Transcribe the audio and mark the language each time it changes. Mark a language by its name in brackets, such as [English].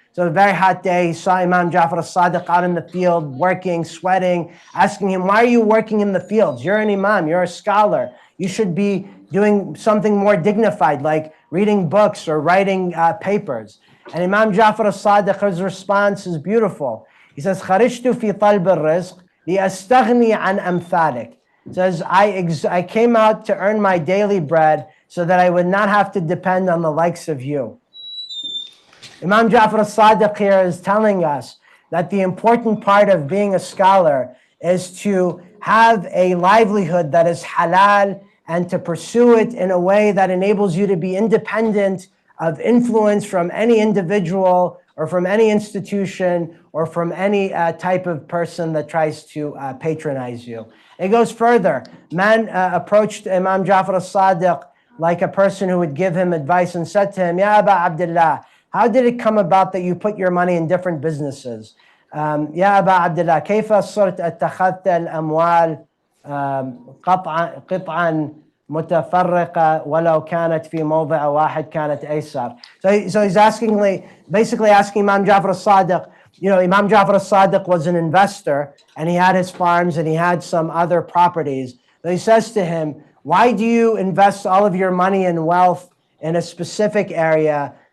[English] So a very hot day, he saw Imam Jafar al-Sadiq out in the field, working, sweating, asking him, why are you working in the fields? You're an imam, you're a scholar. You should be doing something more dignified, like reading books or writing papers. And Imam Jafar al-Sadiq, his response is beautiful. He says, [Arabic] خَرِجْتُ فِي طَلْبِ الرِّزْقِ لِأَسْتَغْنِي عَنْ أَمْثَالِكَ. [English] He says, I came out to earn my daily bread so that I would not have to depend on the likes of you. Imam Jafar al-Sadiq here is telling us that the important part of being a scholar is to have a livelihood that is halal and to pursue it in a way that enables you to be independent of influence from any individual or from any institution or from any type of person that tries to patronize you. It goes further. Man approached Imam Jafar al-Sadiq like a person who would give him advice and said to him, Ya Aba Abdullah, how did it come about that you put your money in different businesses? [Arabic] Ya Aba Abdullah, كيف صرت اتخذت الأموال قطعا متفرقة ولو كانت في موضع واحد كانت أيسر. [English] So he's basically asking Imam Jafar al-Sadiq, Imam Jafar al-Sadiq was an investor and he had his farms and he had some other properties. So he says to him, why do you invest all of your money and wealth in a specific area?